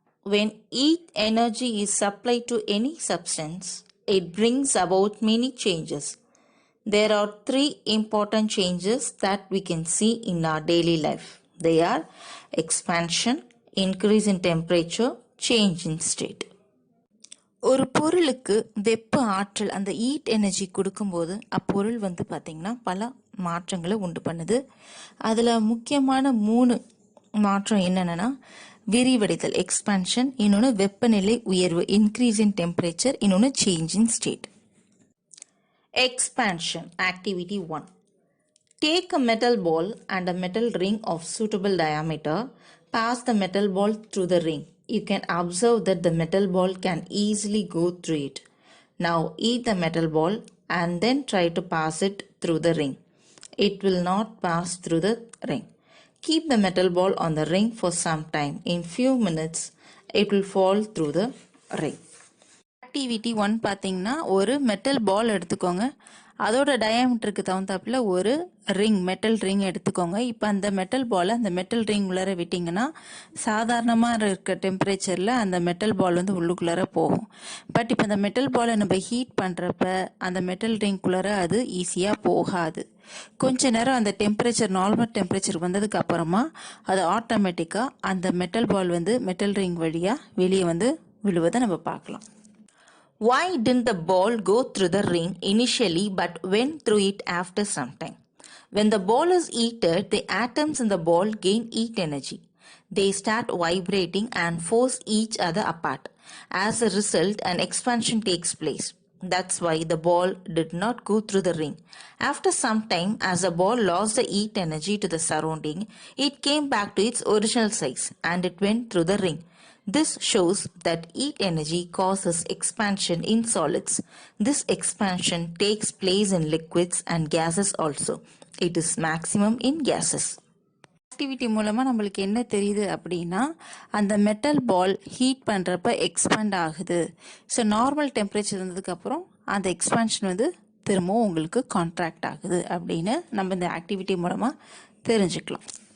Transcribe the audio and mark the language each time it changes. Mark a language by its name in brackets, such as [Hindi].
[English] When heat energy is supplied to any substance, it brings about many changes. There are three important changes that we can see in our daily life. They are expansion, increase in temperature, change in state. [Tamil] ஒரு பொருளுக்கு வெப்ப ஆற்றல் அந்த heat energy கொடுக்கும்போது அப்பொருள் பார்த்தீங்கன்னா பல மாற்றங்களை உண்டு பண்ணுது. அதில் முக்கியமான 3 மாற்றம் என்னென்னா விரிவடைதல் எக்ஸ்பான்ஷன், இன்னொன்று வெப்பநிலை உயர்வு இன்க்ரீஸ் இன் டெம்பரேச்சர், இன்னொன்று change in state. [English] Expansion. Activity 1. Take a metal ball and a metal ring of suitable diameter. Pass the metal ball through the ring. You can observe that the metal ball can easily go through it. Now heat the metal ball and then try to pass it through the ring. It will not pass through the ring. Keep the metal ball on the ring for some time. In few minutes, it will fall through the ring. [Tamil] Activity 1 பார்த்தீங்கன்னா ஒரு metal பால் எடுத்துக்கோங்க, அதோட டயாமீட்டருக்கு தகுந்தாப்புல ஒரு ring metal ring எடுத்துக்கோங்க. இப்போ அந்த metal பாலை அந்த மெட்டல் ரிங் உள்ளார விட்டிங்கன்னா சாதாரணமாக இருக்க டெம்பரேச்சரில் அந்த மெட்டல் பால் உள்ளுக்குள்ளார போகும். பட் இப்போ அந்த மெட்டல் பாலை நம்ம ஹீட் பண்ணுறப்ப அந்த மெட்டல் ரிங்குள்ளார அது ஈஸியாக போகாது. கொஞ்ச நேரம் அந்த டெம்பரேச்சர் நார்மல் டெம்பரேச்சர் வந்ததுக்கு அப்புறமா அது ஆட்டோமேட்டிக்காக அந்த மெட்டல் பால் மெட்டல் ரிங் வழியாக வெளியே விழுவதை நம்ம பார்க்கலாம். [English] Why didn't the ball go through the ring initially but went through it after some time? When the ball is heated, the atoms in the ball gain heat energy. They start vibrating and force each other apart. As a result, an expansion takes place. That's why the ball did not go through the ring. After some time, as the ball lost the heat energy to the surrounding, it came back to its original size and it went through the ring. This shows that heat energy causes expansion in solids. This expansion takes place in liquids and gases also. It is maximum in gases. [Tamil] Activity மூலமாக நம்மளுக்கு என்ன தெரியுது அப்படின்னா அந்த metal பால் heat பண்ணுறப்ப expand ஆகுது. So normal temperature இருந்ததுக்கப்புறம் அந்த expansion திரும்பவும் உங்களுக்கு கான்ட்ராக்ட் ஆகுது அப்படின்னு நம்ம இந்த ஆக்டிவிட்டி மூலமாக தெரிஞ்சுக்கலாம்.